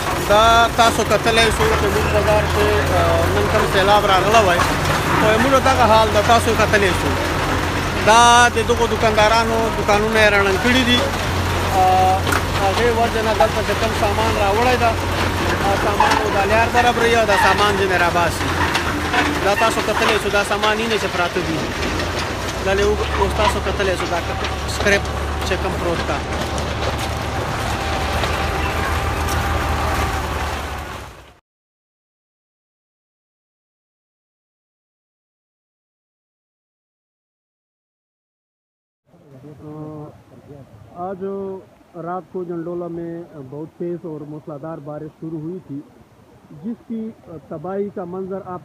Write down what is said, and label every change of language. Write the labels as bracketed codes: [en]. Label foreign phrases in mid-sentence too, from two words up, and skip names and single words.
[ps] دا تاسو کتلی شو چې موږ بازار کې نن کوم سیلاب راغلی وای خو موږ دغه حال د تاسو کتلی شو دا د دغو دکاندارانو دکانونه یې رڼن کړي دي هغې وجه نه دلته چې کوم سامان راوړی ده سامان او دا لیار برابروي او دا سامان ځینې راباسي دا تاسو کتلی شو دا سامان یې نه چې پراته دي دلې اوس تاسو کتلی شو دا سکریپ چې کوم پروت کا [ur] آج رات کو جنڈولا میں بہت تیز اور موسلادھار بارش شروع ہوئی تھی جس کی تباہی کا منظر آپ